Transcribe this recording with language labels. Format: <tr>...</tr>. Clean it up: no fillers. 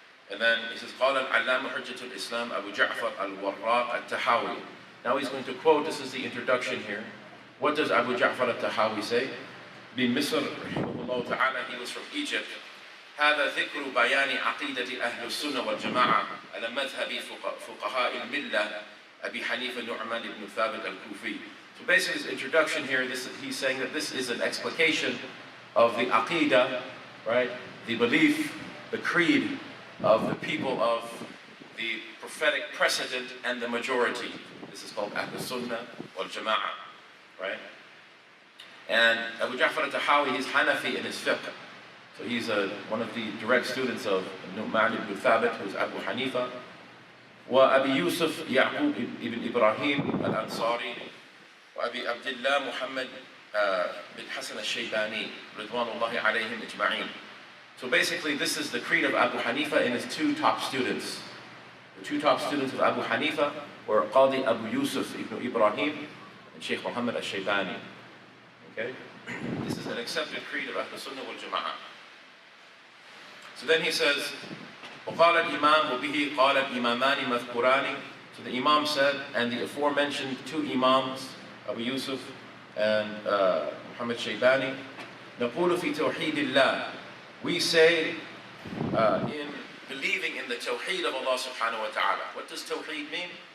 <en>And then he says,</en> <ar>قال العلامة حجة الإسلام أبو جعفر التحاوي.</ar> <en>Now he's going to quote, this is the introduction here. What does Abu Jafar Al-Tahawi say?</en> <ar>بمصر رحمه الله تعالى,</ar> <en>he was from Egypt.</en> <ar>هذا ذكر بيان عقيدة أهل السنة والجماعة على مذهب فقهاء الملة أبي حنيفة نعمان ibn ثابت al-Kufi.</ar> <en>So basically his introduction here, he's saying that this is an explication of the Aqidah, right? The belief, the creed of the people of the prophetic precedent and the majority. This is called Ahlus Sunnah wal-Jama'ah, right? And Abu Jafar Al-Tahawi, he's Hanafī in his fiqh. So he's one of the direct students of Nu'man ibn Thabit, who's Abu Hanīfah.</en> <ar>وأبي يوسف يعقوب ibn Ibrahim al-Ansari. وأبي عبد الله محمد bin Hasan al-Shaybani, Ridwanullahi alayhim ijma'in.</ar> <en>So basically this is the creed of Abu Hanīfah and his two top students. The two top students of Abu Hanīfah were Qadi Abu Yusuf ibn Ibrahim and Shaykh Muhammad al-Shaybani. Okay? This is an accepted creed of Ahlus Sunnah wal-Jama'ah. So then he says,</en> <ar>وقال الإمام وبه قال الإمامان مذكوران.</ar> <en>So the Imam said, and the aforementioned two Imams, Abu Yusuf and Muhammad Shaybani,</en> <ar>نقول في توحيد الله.</ar> <en>We say in believing in the tawheed of Allah subhanahu wa ta'ala. What does tawheed mean?</en>